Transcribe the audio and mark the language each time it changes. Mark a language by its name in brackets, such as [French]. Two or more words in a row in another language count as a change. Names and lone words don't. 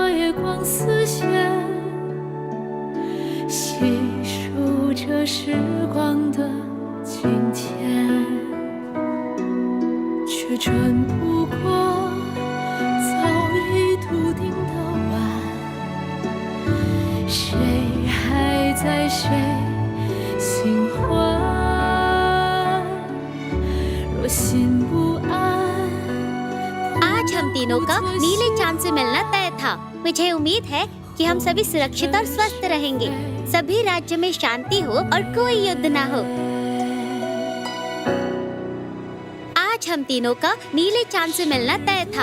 [Chinese] 月光似线，细数着时光的今天，却转不过早已笃定的弯。谁还在谁心欢？若心不安。 [Hindi] आज हम तीनों का नीले चांद से मिलना तय था। मुझे उम्मीद है कि हम सभी सुरक्षित और स्वस्थ रहेंगे, सभी राज्य में शांति हो और कोई युद्ध ना हो। आज हम तीनों का नीले चांद से मिलना तय था।